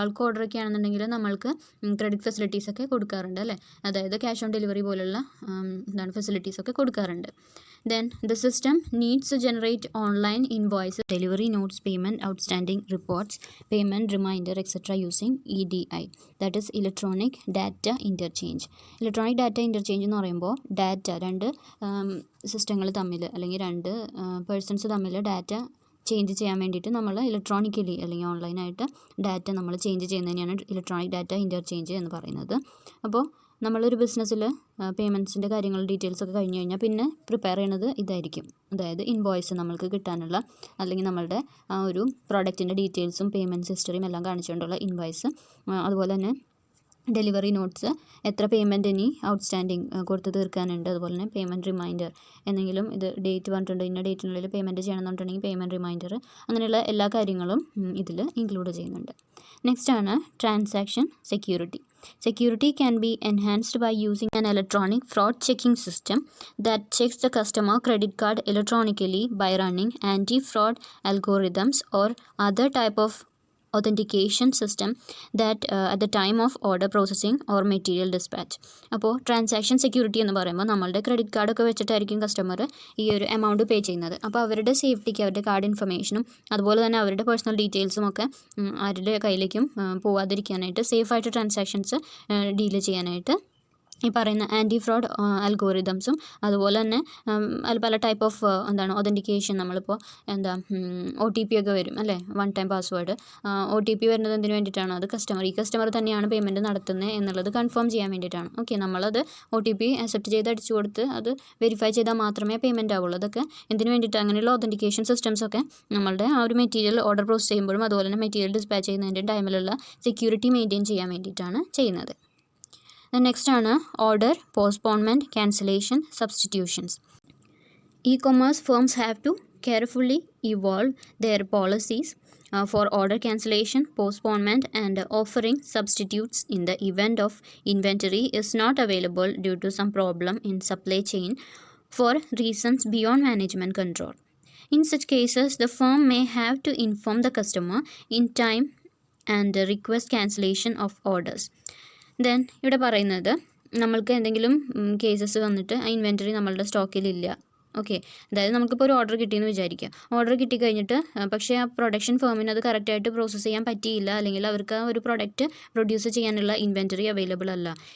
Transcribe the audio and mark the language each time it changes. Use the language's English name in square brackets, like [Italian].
[Malayalam] Bulk ഓർഡറൊക്കെ ആണെന്നുണ്ടെങ്കിൽ നമ്മൾക്ക് credit ഫെസിലിറ്റീസൊക്കെ കൊടുക്കാറുണ്ട് അല്ലേ, അതായത് ക്യാഷ് ഓൺ ഡെലിവറി പോലുള്ള ഫെസിലിറ്റീസൊക്കെ കൊടുക്കാറുണ്ട്. [English] Then the system needs to generate online invoices, delivery notes, payment outstanding reports, payment reminder etc. using EDI, that is electronic data interchange. [Malayalam] Electronic data interchange എന്ന് പറയുമ്പോൾ രണ്ട് സിസ്റ്റങ്ങൾ തമ്മിൽ അല്ലെങ്കിൽ രണ്ട് പേഴ്സൺസ് തമ്മിൽ ഡാറ്റ ചേഞ്ച് ചെയ്യാൻ വേണ്ടിയിട്ട് നമ്മൾ ഇലക്ട്രോണിക്കലി അല്ലെങ്കിൽ ഓൺലൈനായിട്ട് ഡാറ്റ നമ്മൾ ചേഞ്ച് ചെയ്യുന്നതിനെയാണ് ഇലക്ട്രോണിക് ഡാറ്റ ഇൻ്റർചേഞ്ച് എന്ന് പറയുന്നത്. അപ്പോൾ നമ്മളൊരു ബിസിനസ്സിൽ പേയ്മെൻറ്റ്സിൻ്റെ കാര്യങ്ങൾ ഡീറ്റെയിൽസൊക്കെ കഴിഞ്ഞ് കഴിഞ്ഞാൽ പിന്നെ പ്രിപ്പയർ ചെയ്യണത് ഇതായിരിക്കും, അതായത് ഇൻവോയ്സ് നമ്മൾക്ക് കിട്ടാനുള്ള അല്ലെങ്കിൽ നമ്മളുടെ ആ ഒരു പ്രോഡക്റ്റിൻ്റെ ഡീറ്റെയിൽസും പേയ്മെൻറ്റ്സ് ഹിസ്റ്ററിയും എല്ലാം കാണിച്ചുകൊണ്ടുള്ള ഇൻവോയ്സ്, അതുപോലെ തന്നെ ഡെലിവറി നോട്ട്സ്, എത്ര പേയ്മെൻറ്റ് ഇനി ഔട്ട്സ്റ്റാൻഡിങ് കൊടുത്ത് തീർക്കാനുണ്ട്, അതുപോലെ തന്നെ പേയ്മെൻറ്റ് റിമൈൻഡർ, എന്തെങ്കിലും ഇത് ഡേറ്റ് പറഞ്ഞിട്ടുണ്ട് ഇന്ന ഡേറ്റിനുള്ളിൽ പേയ്മെൻറ്റ് ചെയ്യണമെന്നുണ്ടെങ്കിൽ പേയ്മെൻറ്റ് റിമൈൻഡർ, അങ്ങനെയുള്ള എല്ലാ കാര്യങ്ങളും ഇതിൽ ഇൻക്ലൂഡ് ചെയ്യുന്നുണ്ട്. നെക്സ്റ്റ് ആണ് transaction security. [English] Security can be enhanced by using an electronic fraud checking system that checks the customer credit card electronically by running anti-fraud algorithms or other type of authentication system that at the time of order processing or material dispatch. [Malayalam] അപ്പോൾ transaction security എന്ന് പറയുമ്പോൾ നമ്മളുടെ credit കാർഡൊക്കെ വെച്ചിട്ടായിരിക്കും customer ഈ ഒരു amount pay ചെയ്യുന്നത്. അപ്പോൾ അവരുടെ സേഫ്റ്റിക്ക് അവരുടെ കാർഡ് ഇൻഫർമേഷനും അതുപോലെ തന്നെ അവരുടെ പേഴ്സണൽ ഡീറ്റെയിൽസും ഒക്കെ ആരുടെ കയ്യിലേക്കും പോവാതിരിക്കാനായിട്ട് സേഫായിട്ട് ട്രാൻസാക്ഷൻസ് ഡീൽ ചെയ്യാനായിട്ട് ഈ പറയുന്ന ആൻറ്റി ഫ്രോഡ് അൽഗോറിതംസും അതുപോലെ തന്നെ അതിൽ പല ടൈപ്പ് ഓഫ് ഒതൻറ്റിക്കേഷൻ നമ്മളിപ്പോൾ OTP ഒക്കെ വരും അല്ലേ, വൺ ടൈം പാസ്വേഡ്. OTP വരുന്നത് എന്തിനു വേണ്ടിയിട്ടാണ്? അത് ഈ കസ്റ്റമർ തന്നെയാണ് പേയ്മെൻറ്റ് നടത്തുന്നത് എന്നുള്ളത് കൺഫേം ചെയ്യാൻ വേണ്ടിയിട്ടാണ്. ഓക്കെ, നമ്മളത് OTP അക്സെപ്റ്റ് ചെയ്ത് അടിച്ചു കൊടുത്ത് അത് വെരിഫൈ ചെയ്താൽ മാത്രമേ പേയ്മെൻറ്റ് ആവുള്ളൂ. അതൊക്കെ എന്തിനു വേണ്ടിയിട്ട്? അങ്ങനെയുള്ള ഒതൻറ്റിക്കേഷൻ സിസ്റ്റംസൊക്കെ നമ്മളുടെ ആ ഒരു മെറ്റീരിയൽ ഓർഡർ പ്രോസസ് ചെയ്യുമ്പോഴും അതുപോലെ തന്നെ മെറ്റീരിയൽ ഡിസ്പാച്ച് ചെയ്യുന്നതിൻ്റെ ടൈമിലുള്ള സെക്യൂരിറ്റി മെയിൻറ്റെയിൻ ചെയ്യാൻ വേണ്ടിയിട്ടാണ് ചെയ്യുന്നത്. നെക്സ്റ്റ് ആണ് order postponement, cancellation, substitutions. [English] E-commerce firms have to carefully evolve their policies for order cancellation, postponement, and offering substitutes in the event of inventory is not available due to some problem in supply chain for reasons beyond management control. In such cases, the firm may have to inform the customer in time and request cancellation of orders. [Malayalam] Then ഇവിടെ പറയുന്നത് നമ്മൾക്ക് എന്തെങ്കിലും cases വന്നിട്ട് ആ inventory നമ്മളുടെ സ്റ്റോക്കിലില്ല. Okay, അതായത് നമുക്കിപ്പോൾ ഒരു ഓർഡർ കിട്ടിയെന്ന് വിചാരിക്കുക. ഓർഡർ കിട്ടിക്കഴിഞ്ഞിട്ട് പക്ഷേ ആ പ്രൊഡക്ഷൻ ഫേമിന് അത് കറക്റ്റായിട്ട് പ്രോസസ്സ് ചെയ്യാൻ പറ്റിയില്ല, അല്ലെങ്കിൽ അവർക്ക് ആ ഒരു പ്രൊഡക്റ്റ് പ്രൊഡ്യൂസ് ചെയ്യാനുള്ള ഇൻവെൻറ്ററി അവൈലബിൾ അല്ല.